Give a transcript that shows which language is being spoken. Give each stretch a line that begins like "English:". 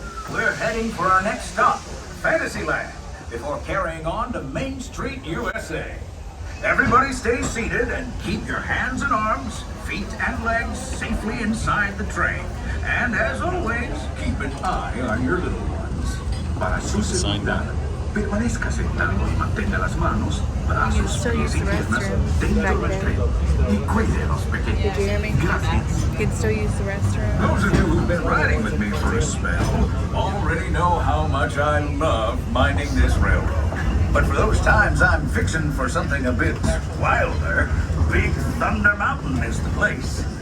English: We're heading for our next stop, Fantasyland, before carrying on to Main Street, USA. Everybody stay seated and keep your hands and arms, feet and legs safely inside the train. And as always, keep an eye on your little ones.
Spanish: Para su seguridad, permanezca sentado y mantenga las manos, brazos, pies y piernas dentro del tren. Y cuide a los pequeños.
English: Did you hear me?
Spanish: Gracias.
English: You can still use the restroom. Those of you who've been riding with me for a spell already know how much I love minding this railroad. But for those times I'm fixing for something a bit wilder, Big Thunder Mountain is the place.